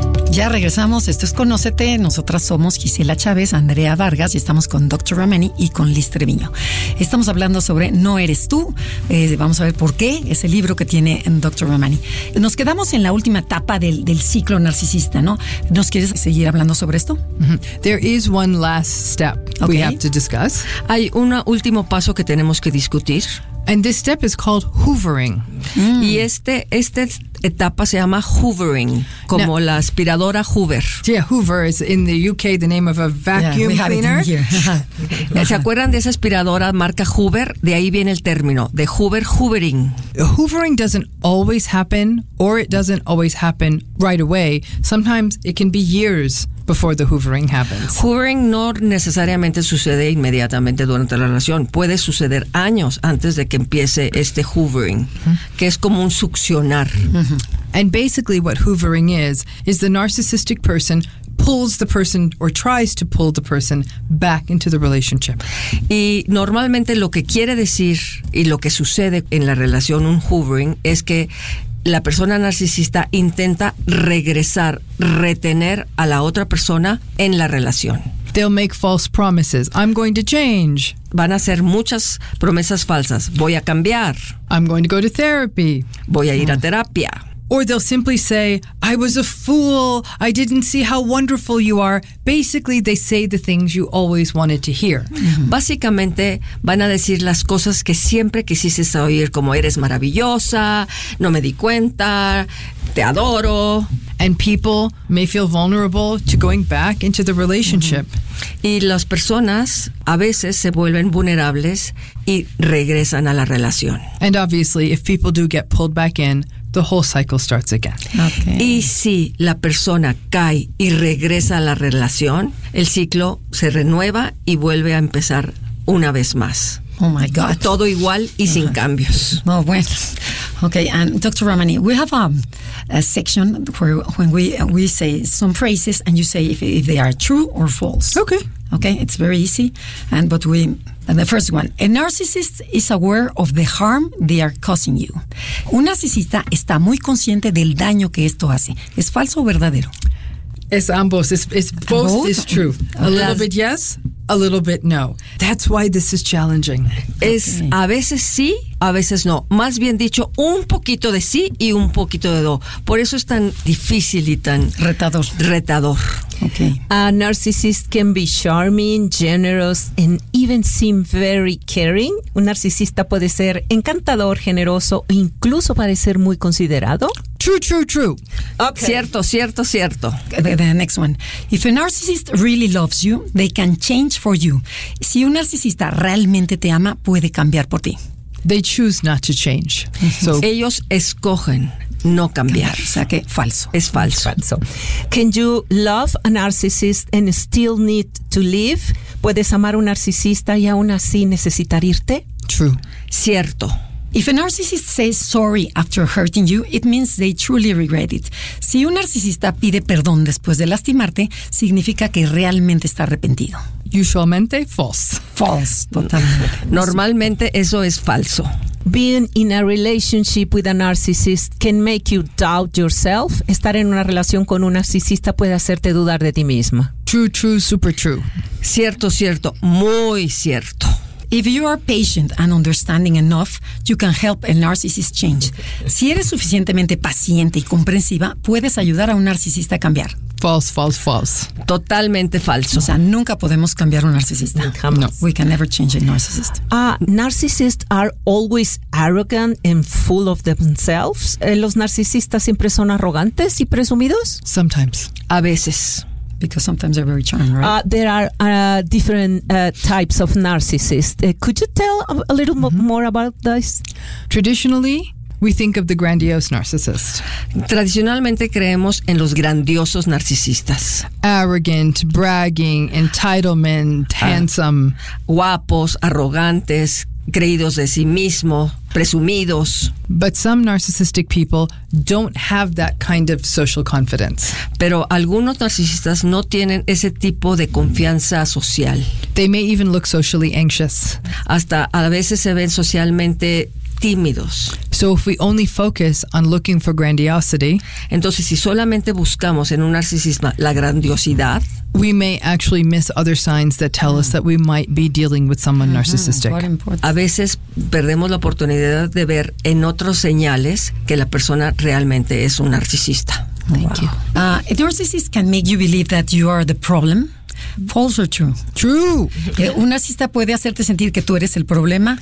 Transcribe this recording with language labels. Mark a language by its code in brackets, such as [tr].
[es] Ya regresamos, esto es Conócete. Nosotras somos Gisela Chávez, Andrea Vargas y estamos con Dr. Ramani y con Liz Treviño. Estamos hablando sobre No Eres Tú, vamos a ver por qué es el libro que tiene Dr. Ramani. Nos quedamos en la última etapa del ciclo narcisista, ¿no? ¿Nos quieres seguir hablando sobre esto? [en] There is one last step we have to discuss. [es] Hay un último paso que tenemos que discutir. [en] And this step is called hoovering. [es] Y este etapa se llama hoovering, como now, la aspiradora Hoover. [en] Yeah, Hoover is in the UK the name of a vacuum cleaner. [es] ¿Se acuerdan de esa aspiradora marca Hoover? De ahí viene el término, de Hoover, hoovering. [en] Hoovering doesn't always happen, or it doesn't always happen right away. Sometimes it can be years before the hoovering happens. [es] Hoovering no necesariamente sucede inmediatamente durante la relación. Puede suceder años antes de que empiece este hoovering, que es como un succionar. [en] And basically what hoovering is the narcissistic person pulls the person or tries to pull the person back into the relationship. [es] Y normalmente lo que quiere decir y lo que sucede en la relación, un hoovering, es que la persona narcisista intenta regresar, retener a la otra persona en la relación. [en] They'll make false promises. I'm going to change. [es] Van a hacer muchas promesas falsas. Voy a cambiar. [en] I'm going to go to therapy. [es] Voy a ir a terapia. [en] Or they'll simply say, I was a fool. I didn't see how wonderful you are. Basically, they say the things you always wanted to hear. [es] Básicamente, van a decir las cosas que siempre quisiste oír, como eres maravillosa, no me di cuenta, te adoro. [en] And people may feel vulnerable to going back into the relationship. [es] Y las personas a veces se vuelven vulnerables y regresan a la relación. [en] And obviously, if people do get pulled back in, the whole cycle starts again. [es] Okay. Y si la persona cae y regresa a la relación, el ciclo se renueva y vuelve a empezar una vez más. [en] Oh my God. [es] Todo igual y sin cambios. [en] Oh, bueno. Okay, and Dr. Ramani, we have a section where when we say some phrases and you say if they are true or false. Okay. Okay, it's very easy. And the first one, a narcissist is aware of the harm they are causing you. [es] Un narcisista está muy consciente del daño que esto hace. ¿Es falso o verdadero? Es ambos. [en] It's both is true. A little bit yes, a little bit no. That's why this is challenging. [es] Es a veces sí a veces no. Más bien dicho, un poquito de sí y un poquito de no. Por eso es tan difícil y tan retador. Retador. [en] Okay. A narcissist can be charming, generous, and even seem very caring. [es] Un narcisista puede ser encantador, generoso, e incluso parecer muy considerado. [en] True, true, true. [es] Okay. Cierto, cierto, cierto. [en] The next one. If a narcissist really loves you, they can change for you. [es] Si un narcisista realmente te ama, puede cambiar por ti. [en] They choose not to change. [es] So. Ellos escogen no cambiar. O sea que falso. Es falso. [en] Can you love a narcissist and still need to leave? [es] ¿Puedes amar a un narcisista y aún así necesitar irte? [en] True. [es] Cierto. [en] If a narcissist says sorry after hurting you, it means they truly regret it. [es] Si un narcisista pide perdón después de lastimarte, significa que realmente está arrepentido. Usualmente, false. [en] False, totalmente. [es] Normalmente, eso es falso. [en] Being in a relationship with a narcissist can make you doubt yourself. [es] Estar en una relación con un narcisista puede hacerte dudar de ti misma. [en] True, true, super true. [es] Cierto, cierto, muy cierto. [en] If you are patient and understanding enough, you can help a narcissist change. [es] Si eres suficientemente paciente y comprensiva, puedes ayudar a un narcisista a cambiar. [en] False, false, false. [es] Totalmente falso. O sea, nunca podemos cambiar a un narcisista. No. [en] We can never change a narcissist. Narcissists are always arrogant and full of themselves. [es] ¿Los narcisistas siempre son arrogantes y presumidos? [en] Sometimes. [es] A veces. [en] Because sometimes they're very charming, right? There are different types of narcissists. Could you tell a little more about this? Traditionally, we think of the grandiose narcissist. [es] Tradicionalmente creemos en los grandiosos narcisistas. [en] Arrogant, bragging, entitlement, handsome. [es] Guapos, arrogantes, creídos de sí mismo, presumidos. [en] But some narcissistic people don't have that kind of social confidence. [es] Pero algunos narcisistas no tienen ese tipo de confianza social. [en] They may even look socially anxious. [es] Hasta a veces se ven socialmente tímidos. [en] So if we only focus on looking for grandiosity, [es] entonces si solamente buscamos en un narcisista la grandiosidad, [en] we may actually miss other signs that tell us that we might be dealing with someone narcissistic. [es] A veces perdemos la oportunidad de ver en otros señales que la persona realmente es un narcisista. [en] Thank you. A narcissist can make you believe that you are the problem. False or true? True. [es] Un narcisista puede hacerte sentir que tú eres el problema.